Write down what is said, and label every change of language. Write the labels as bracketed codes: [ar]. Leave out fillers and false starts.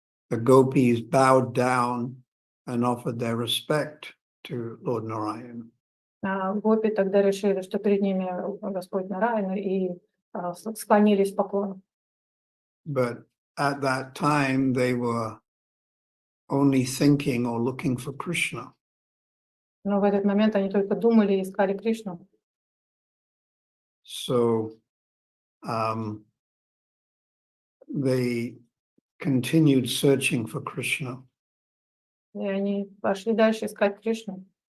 [en] the gopis bowed down and offered their respect to Lord Narayan. [ru] Гопи тогда решили, что перед ними Господь Нараяна, и склонились в поклон. [en] But at that time, they were only thinking or looking for Krishna. [ru] Но в этот момент они только думали и искали Кришну. [en] So they continued searching for Krishna. [ru] И они пошли дальше искать Кришну.